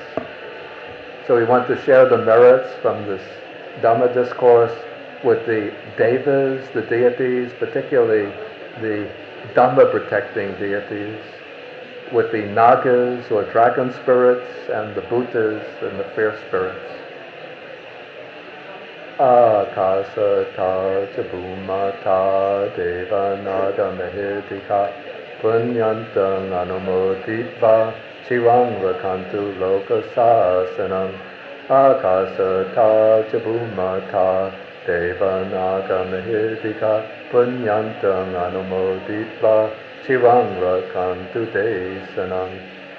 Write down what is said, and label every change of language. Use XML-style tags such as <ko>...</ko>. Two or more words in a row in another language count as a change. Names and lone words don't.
<en>So we want to share the merits from this Dhamma discourse with the devas, the deities, particularly the Dhamma protecting deities, with the nagas or dragon spirits, and the bhutas and the fierce spirits.</en> <pi>Akasa ta chabhumata deva naga mehitika punyantang anumoditva chirang rakantu loka sasanam. Akasa ta chabhumata deva naga mehitika punyantang anumoditva chirang rakantu desanam.</pi>